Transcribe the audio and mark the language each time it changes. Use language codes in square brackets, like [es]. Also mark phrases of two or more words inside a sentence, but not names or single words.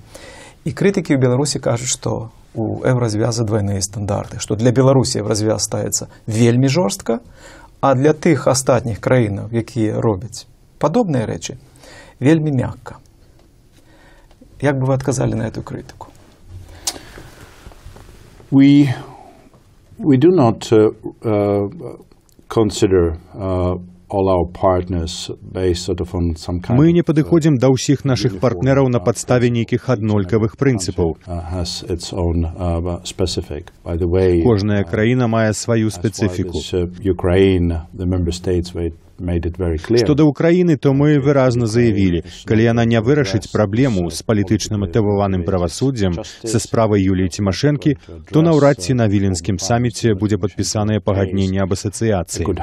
[be] І крытыкі ў Беларусі кажуць, што у Еўразвяза двойныя стандарты, што для Беларусі Еўразвяз ставіцца вельмі жорстка, а для тых астатніх краінаў, якія робяць падобныя рэчы, вельмі мякка. Як бы вы адказалі на эту крытыку? [en] We do not consider all our partners based sort of on some kind. [be] Мы не падыходзім да ўсіх нашых партнераў на падставе нейкіх аднолькавых прынцыпаў. Кожная краіна мае сваю спецыфіку. Што да Украіны, то мы выразна заявілі, калі яна не вырашыць праблему з палітычна матываваным правасуддзям са справай Юліі Тимошенкі, то наўрад ці на Віленскім саміце будзе падпісанае пагадненне аб асацыяцыі.